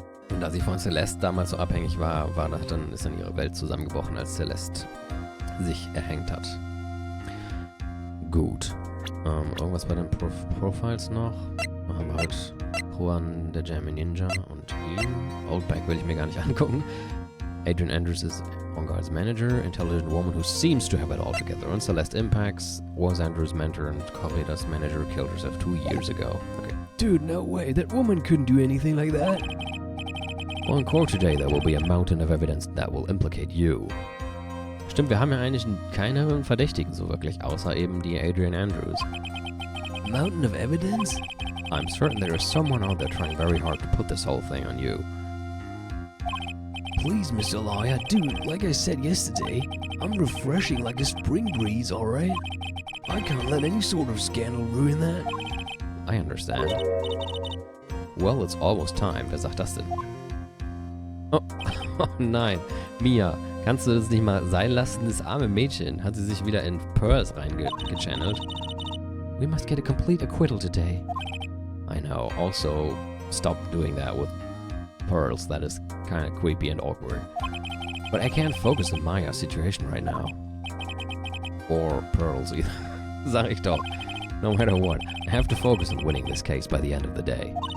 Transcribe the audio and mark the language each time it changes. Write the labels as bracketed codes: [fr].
[de] Und da sie von Celeste damals so abhängig war, ist dann ihre Welt zusammengebrochen, als Celeste sich erhängt hat. Gut. Irgendwas bei den Profiles noch. Dann haben wir halt Juan, der Jammy Ninja und ihn. Oldback will ich mir gar nicht angucken. [en] Adrian Andrews is En Garde's manager, intelligent woman who seems to have it all together. And Celeste Impax was Andrews' mentor and Corrida's manager killed herself 2 years ago. Okay. Dude, no way. That woman couldn't do anything like that. Well, in court today, there will be a mountain of evidence that will implicate you. [de] Stimmt, wir haben ja eigentlich keine Verdächtigen so wirklich, außer eben die Adrian Andrews. [en] Mountain of evidence? I'm certain there is someone out there trying very hard to put this whole thing on you. Please, Mr. Lawyer, dude, like I said yesterday, I'm refreshing like a spring breeze, alright? I can't let any sort of scandal ruin that. I understand. Well, it's almost time. [de] Wer sagt das denn? Oh, oh nein. Mia, kannst du das nicht mal sein lassen? Das arme Mädchen hat sie sich wieder in Pearls reingechannelt. [en] We must get a complete acquittal today. I know. Also, stop doing that with Pearls. That is kind of creepy and awkward. But I can't focus on Maya's situation right now. Or Pearls either. [de] Sag ich doch. [en] No matter what, I have to focus on winning this case by the end of the day.